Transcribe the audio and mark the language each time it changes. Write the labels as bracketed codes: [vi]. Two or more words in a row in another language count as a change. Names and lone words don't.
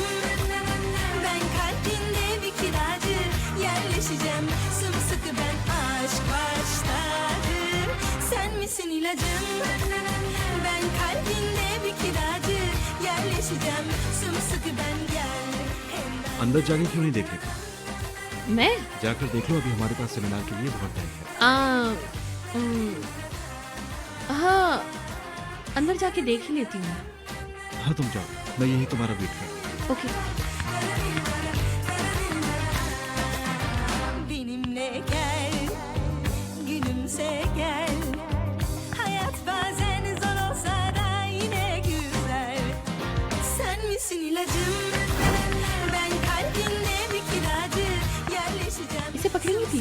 [tr] Ben kalbinde bir kiracı. Yerleşeceğim sımsıkı ben, aşk başladı. Sen misin ilacım? Ben kalbinde bir kiracı. Yerleşeceğim sımsıkı ben, gel. [hi] अंदर जाके क्यों नहीं देख लेते? मैं जाकर देख लो, अभी हमारे पास सेमिनार के लिए बहुत टाइम है। हाँ, अंदर जाके देख ही लेती हूँ। हाँ तुम जाओ, मैं यही तुम्हारा वेट कर। ओके। [tr] Benimle gel, gülümse gel. Hayat bazen zor olsa da yine güzel. Sen misin ilacım? Ben kalbinde bir kiracı. Yerleşeceğim. [hi] इसे पकड़ेंगी थी।